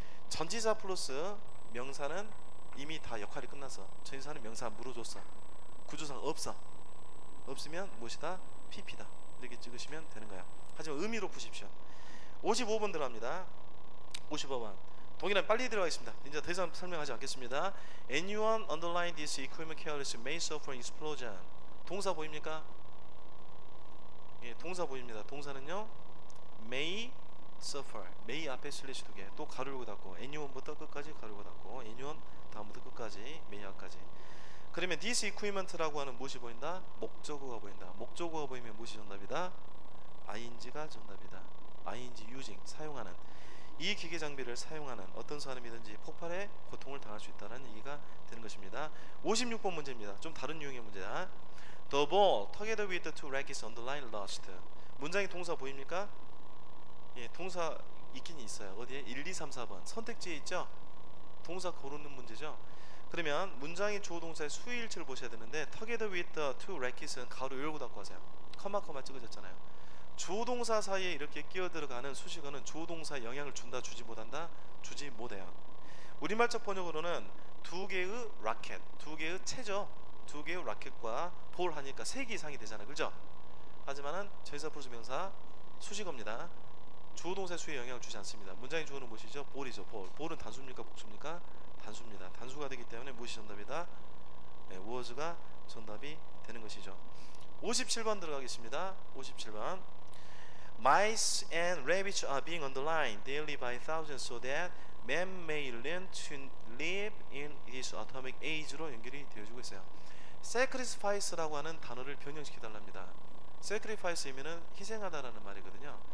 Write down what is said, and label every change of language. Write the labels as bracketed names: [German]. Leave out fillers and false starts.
[Korean] 전치사 플러스 명사는 이미 다 역할이 끝났어. 전치사는 명사 물어줬어. 구조상 없으면 무엇이다? pp다. 이렇게 찍으시면 되는 거야. 하지만 의미로 푸십시오. 55번 들어갑니다. 55번 동일한 빨리 들어가겠습니다. 이제 더 이상 설명하지 않겠습니다. [English] Anyone underline this equipment careless may suffer explosion. [Korean] 동사 보입니까? 예, 동사 보입니다. 동사는요 may suffer. may 앞에 슬래시 2개. 또 가로 열고 닫고. anyone부터 끝까지 가로 열고 닫고. anyone 다음부터 끝까지 may 앞까지. 그러면 this equipment라고 하는 무엇이 보인다? 목적어가 보인다. 목적어가 보이면 무엇이 정답이다? ing가 정답이다. ing using 사용하는. 이 기계 장비를 사용하는 어떤 사람이든지 폭발에 고통을 당할 수 있다는 얘기가 되는 것입니다. 56번 문제입니다. 좀 다른 유형의 문제다. [English] The ball together with the two rackets on the line lost. [Korean] 문장의 동사 보입니까? 예, 동사 있긴 있어요. 어디에? 1, 2, 3, 4번 선택지에 있죠? 동사 고르는 문제죠. 그러면 문장의 주어 동사의 수일치를 보셔야 되는데 [English] together with the two rackets [Korean] 은 가로 열고 닫고 하세요. 커마 찍어졌잖아요. 주어 동사 사이에 이렇게 끼어 들어가는 수식어는 주어 동사에 영향을 준다 주지 못한다? 주지 못해요. 우리말적 번역으로는 두 개의 라켓, 두 개의 채죠. 두 개의 라켓과 볼 하니까 3개 이상이 되잖아, 그죠? 하지만은 전치사 플러스 명사 수식어입니다. 주어 동사의 수에 영향을 주지 않습니다. 문장의 주어는 무엇이죠? 볼이죠. 볼은 단수입니까, 복수입니까? 단수입니다. 단수가 되기 때문에 무엇이 정답이다? 네, was가 정답이 되는 것이죠. 57번 들어가겠습니다. 57번. [English] Mice and rabbits are being underlined daily by thousands so that man may learn to live in this atomic age로 [Korean] 연결이 되어지고 있어요. sacrifice라고 하는 단어를 변형시켜달랍니다. sacrifice 의미는 희생하다라는 말이거든요.